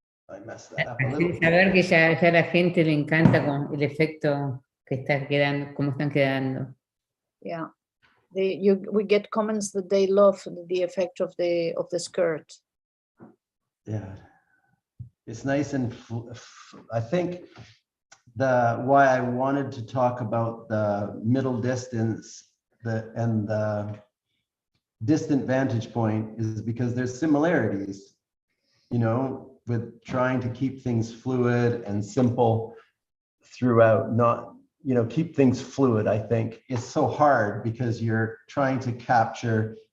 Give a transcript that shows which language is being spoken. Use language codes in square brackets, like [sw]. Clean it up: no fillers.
[en] I messed that up a little. [es] Saber que ya a la gente le encanta con el efecto que está quedando, cómo están quedando. [en] Yeah, we get comments that they love the effect of the skirt. Yeah, it's nice, and I think why I wanted to talk about the middle distance and the distant vantage point is because there's similarities, you know, with trying to keep things fluid and simple throughout, not, you know, keep things fluid. I think it's so hard because you're trying to capture